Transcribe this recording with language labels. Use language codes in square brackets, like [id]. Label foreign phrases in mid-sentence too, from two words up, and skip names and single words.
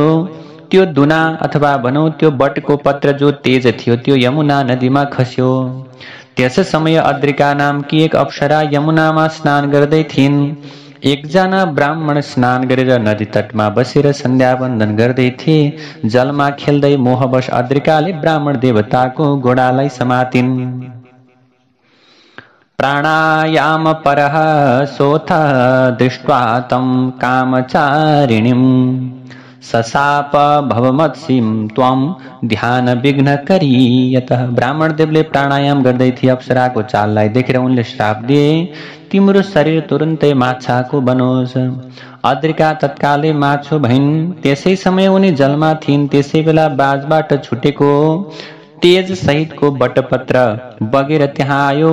[ne] त्यो दुना अथवा भनौं त्यो बटको पत्र जो तेज थियो त्यो यमुना नदीमा खस्यो। त्यस समय अद्रिका नामकी एक अप्सरा यमुनामा स्नान गर्दै थिइन्। एकजना ब्राह्मण स्नान गरेर नदी तटमा बसेर सन्ध्यावन्दन गर्दै थिए। जलमा खेल्दै मोहवश अद्रिकाले ब्राह्मण देवताको घोडालाई समातिन्। [sa] प्राणायाम परः सोऽथ दृष्ट्वा तं कामचारिणीं सशाप भवमत्सिं त्वं ध्यान विघ्नकरी यतः। [ne] ब्राह्मण देवले प्राणायाम गर्दै थिए। अप्सराको चाललाई देखेर उनले श्राप दिए, तिम्रो शरीर तुरुन्तै माछाको बनोस्। अद्रिका तत्कालै माछो भइन्। त्यसै समय उनी जलमा थिइन्। त्यसै बेला बाजबाट छुटेको तेज सहितको बटपत्र बगेर त्यहाँ आयो।